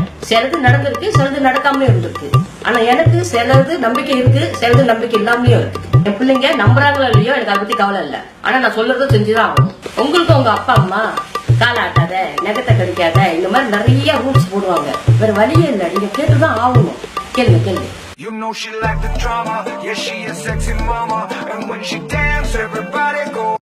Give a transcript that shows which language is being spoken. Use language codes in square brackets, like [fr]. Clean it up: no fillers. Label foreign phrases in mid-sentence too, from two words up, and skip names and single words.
[ta] சிலது நடந்திருக்கு, சிலது நடக்காம இருந்திருக்கு. ஆனா எனக்கு சிலது நம்பிக்கை இருக்கு, சிலது நம்பிக்கை இல்லாமயும் இருக்கு. என் பிள்ளைங்க நம்புறாங்களோ இல்லையோ எனக்கு அதை பத்தி கவலை இல்லை. ஆனா நான் சொல்றத செஞ்சுதான் ஆகணும். உங்களுக்கு உங்க அப்பா அம்மா கால் ஆட்டாத, நெகத்தை கடிக்காத, இந்த மாதிரி நிறைய ரூல்ஸ் போடுவாங்க. வேற வழியே இல்லை. நீங்க கேட்டுதான் ஆகணும். கேளுங்க கேளுங்க. [en] You know she like the drama, yeah she a sexy mama, and when she dance everybody go